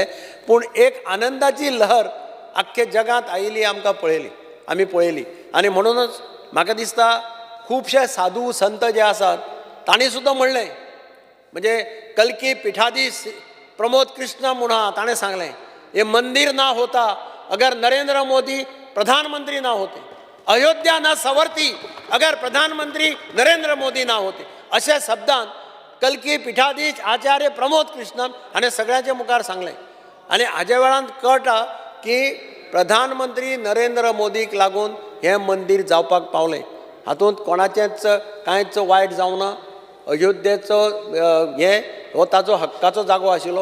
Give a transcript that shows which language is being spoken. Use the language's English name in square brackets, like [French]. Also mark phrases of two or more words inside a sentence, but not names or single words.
[Konkani] पूण एक आनंदाची लहर आख्खे जगांत आयिल्ली आमी पळयली. आनी म्हणूनच म्हाका दिसता खुबशे साधू संत जे आसात तांणी सुद्दां म्हणलें, म्हणजे कल्की पिठाधीश प्रमोद कृष्ण म्हणून आहा, ताणें सांगलें [Hindi] ये मंदिर ना होता अगर नरेंद्र मोदी प्रधानमंत्री ना होते, अयोध्या ना सवरती अगर प्रधानमंत्री नरेंद्र मोदी ना होते. [Konkani] अशा शब्दांत कल्की पिठाधीश आचार्य प्रमोद कृष्णन हाणें सगळ्यांचे मुखार सांगलें. आनी हाज्या वेळान कळटा की प्रधानमंत्री नरेंद्र मोदीक लागून हें मंदीर जावपाक पावलें. हातूंत कोणाचेंच कांयच वायट जावना. अयोध्येचो हो ताचो हक्काचो जागो आशिल्लो.